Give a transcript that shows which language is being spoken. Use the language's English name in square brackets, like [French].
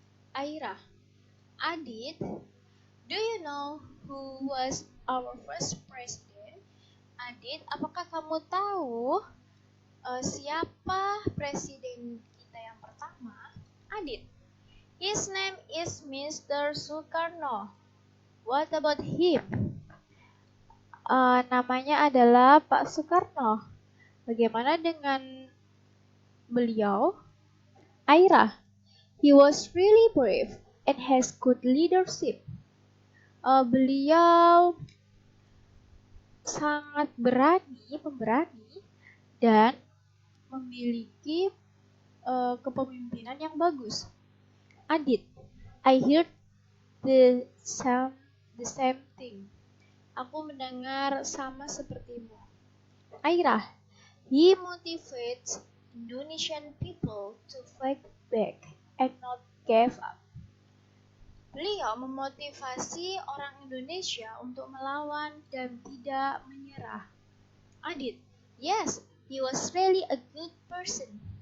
[English] Aira, Adit, do you know who was our first president? [Indonesian] Adit, apakah kamu tahu siapa presiden kita yang pertama? [English] Adit, his name is Mr. Sukarno. What about him? [Indonesian] Namanya adalah Pak Soekarno. Bagaimana dengan beliau? [English] Aira, he was really brave and has good leadership. [Indonesian] Beliau sangat pemberani, dan memiliki kepemimpinan yang bagus. [English] Adit, I heard the same thing. [Indonesian] Aku mendengar sama sepertimu. [English] Aira, he motivates Indonesian people to fight back and not give up. [Indonesian] Beliau memotivasi orang Indonesia untuk melawan dan tidak menyerah. [English] Adit, yes, he was really a good person.